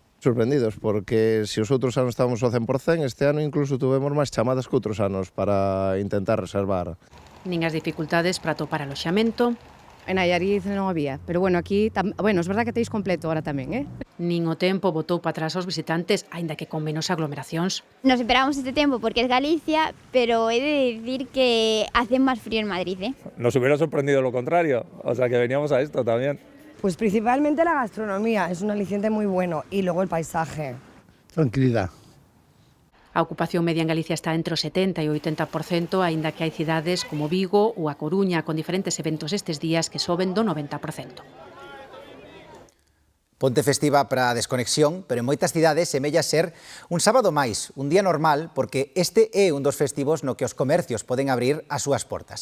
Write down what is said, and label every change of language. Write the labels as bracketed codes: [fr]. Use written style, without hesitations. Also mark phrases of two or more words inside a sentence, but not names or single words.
[gl] Sorprendidos, porque se os outros anos estábamos ao 100%, este ano incluso tuvemos máis chamadas que outros anos para intentar reservar. Nin as dificultades para atopar aloxamento. En Nayarit non había, pero bueno, aquí, bueno, [es] es verdad que [gl] teis completo ahora tamén, Nin o tempo botou para atrás aos visitantes, aínda que con menos aglomeracións. [es] Nos esperamos este tempo porque es Galicia, pero he de decir que hace más frío en Madrid, Nos hubiera sorprendido lo contrario, o sea que veníamos a esto también. Pues principalmente la gastronomía, es un aliciente muy bueno, y luego el paisaje. Tranquilidad. [gl] A ocupación media en Galicia está entre o 70 e o 80%, aínda que hai cidades como Vigo ou a Coruña con diferentes eventos estes días que soben do 90%. Ponte festiva para a desconexión, pero en moitas cidades semella ser un sábado máis, un día normal, porque este é un dos festivos no que os comercios poden abrir as súas portas.